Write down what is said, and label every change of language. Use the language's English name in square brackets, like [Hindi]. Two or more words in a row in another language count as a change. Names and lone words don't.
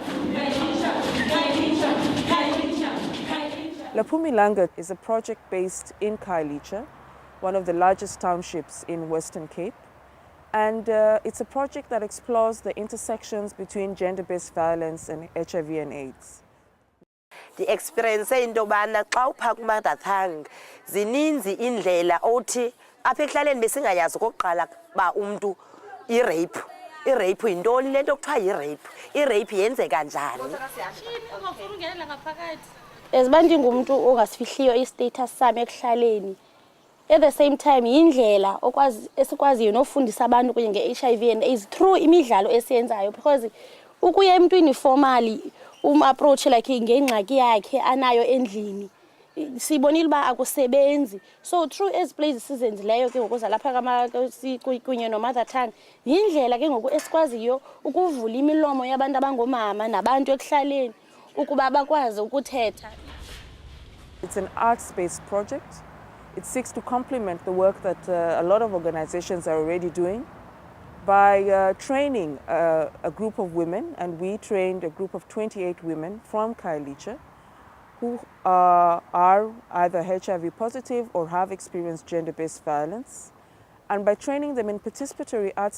[English] Laphum'Ilanga is a project based in Khayelitsha, one of the largest townships in Western Cape, and it's a project that explores the intersections between gender-based violence and HIV and AIDS. The experience [Xhosa] into bana xa upha kuMothertongue zininzi indlela othi apha ekuhlaleni besingayazi okokuqala ba umntu irape yintoni lento kuthiwa irape yenzeka njani. Eziba ndingumntu ongasifihliyo istatus sami ekuhlaleni, [English] at the same time [Xhosa] yindlela esikwaziyo nofundisa abantu kunye nge- [English] HIV and AIDS through [Xhosa] imidlalo esiyenzayo, because ukuya emntwini [English] formally approach like [Xhosa] ngengxaki yakhe anayo endlini sibonile uba akusebenzi. [English] So through [Xhosa] ezi plays sizenzileyo ke ngoku zalapha kunye noMothertongue yindlela ke ngoku esikwaziyo ukuvula imilomo yabantu abangoomama nabantu ekuhlaleni ukuba bakwazi ukuthetha. [English] It's an arts-based project. It seeks to complement the work that a lot of organizations are already doing by training a group of women, and we trained a group of 28 women from Khayelitsha who are either HIV positive or have experienced gender-based violence, and by training them in participatory arts